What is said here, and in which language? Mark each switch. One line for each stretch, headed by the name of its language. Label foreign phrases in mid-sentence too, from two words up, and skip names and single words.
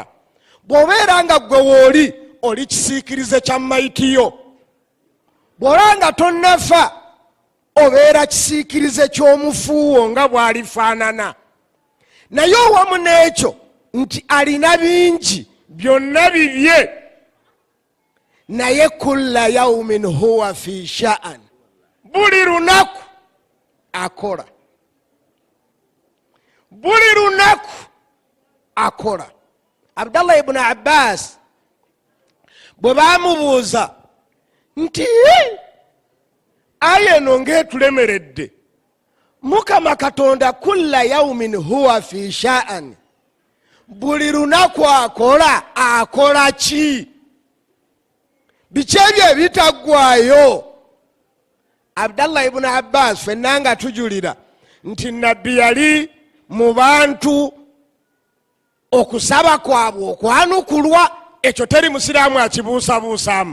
Ganda: Bw'obeera nga ggwe wooli oli kisiikirize kya mayitiyo, bw'oba nga tonnafa obeera kisiikirize ky'omufuuwo nga bw'alifaanana. Naye owamu n'ekyo nti alina bingi, byonna bibye, naye
Arabic: كل يوم هو في شأن,
Ganda: buli lunaku akola, buli lunaku akola. Abdallah ibn Abbas bwe baamubuuza nti aya eno ng'etulemeredde, Mukama Katonda
Arabic: كل يوم هو في شأن,
Ganda: buli lunaku akola, akola ki? Biki ebyo ebitaggwaayo? Abdallah ibn Abbas ffenna nga tujulira nti nabbi yali mu bantu okusaba kwabwe okwanukulwa, ekyo teri musiraamu akibuusabuusaamu.